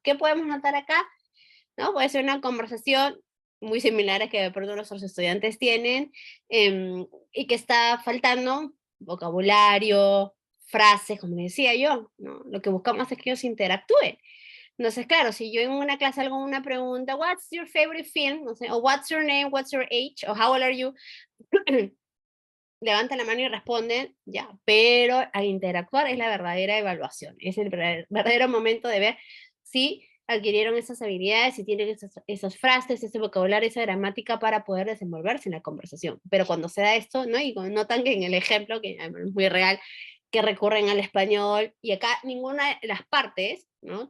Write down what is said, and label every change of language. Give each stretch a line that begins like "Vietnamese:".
Spanish: ¿Qué podemos notar acá? ¿No? Puede ser una conversación muy similar a que de pronto nuestros estudiantes tienen, y que está faltando vocabulario, frases, como decía yo, ¿no? Lo que buscamos es que ellos interactúen. Entonces, claro, si yo en una clase hago una pregunta,
English: what's your favorite film?
Spanish: No sé, o
English: what's your name, what's your age,
Spanish: o
English: how old are you?
Spanish: Levantan la mano y responden, ya, pero al interactuar es la verdadera evaluación, es el verdadero momento de ver si adquirieron esas habilidades, si tienen esas frases, ese vocabulario, esa gramática para poder desenvolverse en la conversación. Pero cuando se da esto, ¿no? Y notan que en el ejemplo, que es muy real, que recurren al español, y acá ninguna de las partes, ¿no?